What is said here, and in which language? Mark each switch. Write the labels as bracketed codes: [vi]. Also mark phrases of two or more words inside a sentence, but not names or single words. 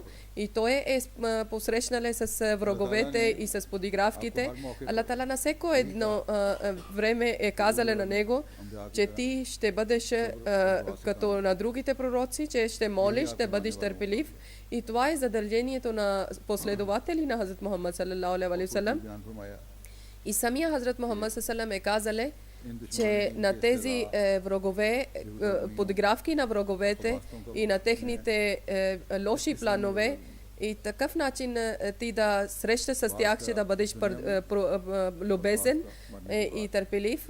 [bg] И той е посрещнал с враговете и с подигравките. [ar] الله تعالى [bg] на всяко едно време е казал на него, че ти ще бъдеш като на другите пророци, че ще молиш, ще бъдеш търпелив. И това е задължението на последователи на Хазрат Мухаммад [ar] صلى الله عليه وسلم. [bg] И самия Хазрат Мухаммад [ar] صلى الله عليه وسلم [bg] е казал, че на тези врагове, подигравки на враговете и на техните лоши планове и такъв начин ти да срещаш с тях, че да бъдеш любезен и търпелив.